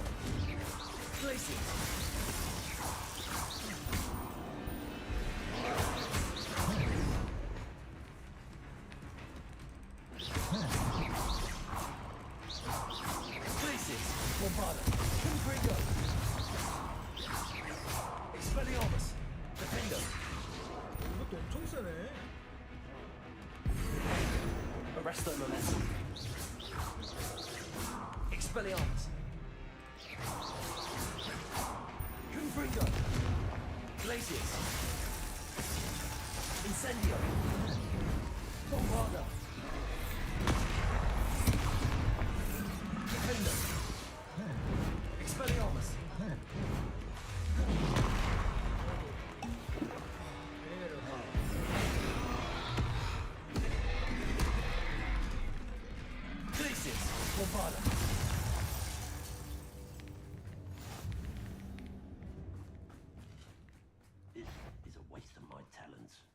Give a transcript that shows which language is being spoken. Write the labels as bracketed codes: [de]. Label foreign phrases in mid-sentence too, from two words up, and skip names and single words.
[en] Glacius. Glacius. Bombada. Confringo. Expelliarmus. Defender. [ko] 이것도 엄청 세네. [en] Arresto Momentum. Expelliarmus. Confringo. Glacius. Incendio. Bombada. Defender. Expelliarmus. Glacius. Bombada. This is a waste of my talents.